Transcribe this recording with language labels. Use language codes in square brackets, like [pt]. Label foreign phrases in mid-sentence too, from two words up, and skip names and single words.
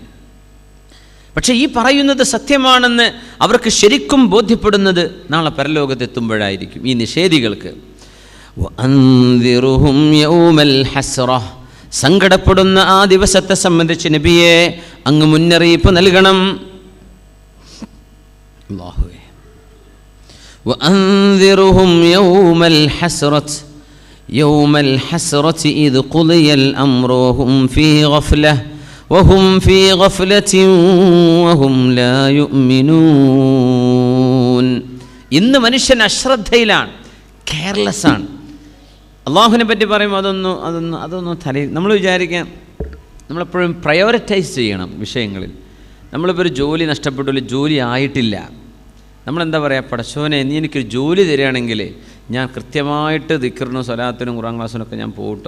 [ml] പക്ഷെ ഈ പറയുന്നത് സത്യമാണെന്ന് അവർക്ക് ശരിക്കും ബോധ്യപ്പെടുന്നത് നാളെ പരലോകത്തെത്തുമ്പോഴായിരിക്കും. ഈ നിഷേധികൾക്ക് [ar] وأنذرهم يوم الحسرة, [ml] സങ്കടപ്പെടുന്ന ആ ദിവസത്തെ സംബന്ധിച്ച് നബിയെ അങ്ങ് മുന്നറിയിപ്പ് നൽകണം. അല്ലാഹുവേ, [ar] وأنذرهم يوم الحسرة إذ قضي الأمر وهم في غفلة وهم لا يؤمنون. [ml] ഇന്ന് മനുഷ്യൻ അശ്രദ്ധയിലാണ്, കെയർലെസ് ആണ്. അള്ളാഹുവിനെ പറ്റി പറയുമ്പോൾ അതൊന്നും തലയിൽ നമ്മൾ വിചാരിക്കാം. നമ്മളെപ്പോഴും പ്രയോറിറ്റൈസ് ചെയ്യണം വിഷയങ്ങളിൽ. നമ്മളിപ്പോൾ ഒരു ജോലി നഷ്ടപ്പെട്ടു, ജോലി ആയിട്ടില്ല, നമ്മളെന്താ പറയുക, പടച്ചോനെ നീ എനിക്കൊരു ജോലി തരികയാണെങ്കിൽ ഞാൻ കൃത്യമായിട്ട് ദിക്റിനും സ്വലാത്തിനും ഖുർആൻ ക്ലാസ്സിനൊക്കെ ഞാൻ പോകട്ടോ.